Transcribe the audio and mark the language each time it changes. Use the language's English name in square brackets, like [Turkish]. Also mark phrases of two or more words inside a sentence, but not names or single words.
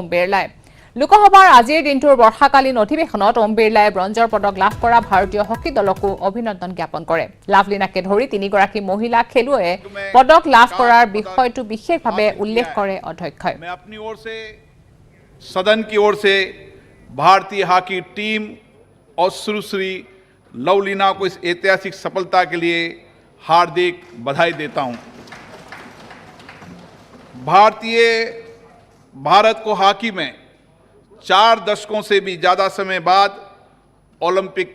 [Assamese] বিৰলাই লোকসভাৰ আজিৰ দিনটোৰ বৰ্ষাকালীন অধিৱেশনত ওম বিৰলাই ব্ৰঞ্জৰ পদক লাভ কৰা ভাৰতীয় হকী দলকো অভিনন্দন জ্ঞাপন কৰে লাভলীনাকে ধৰি 3গৰাকী মহিলা খেলুৱৈয়ে পদক লাভ কৰাৰ বিষয়টো বিশেষভাৱে উল্লেখ কৰে অধ্যক্ষই [Hindi] मैं अपनी ओर से सदन की ओर से भारतीय हॉकी टीम और सुश्री लवलीना को इस ऐतिहासिक सफलता के लिए हार्दिक बधाई देता हूं भारत को हॉकी में 4 दशकों से भी ज़्यादा समय बाद ओलंपिक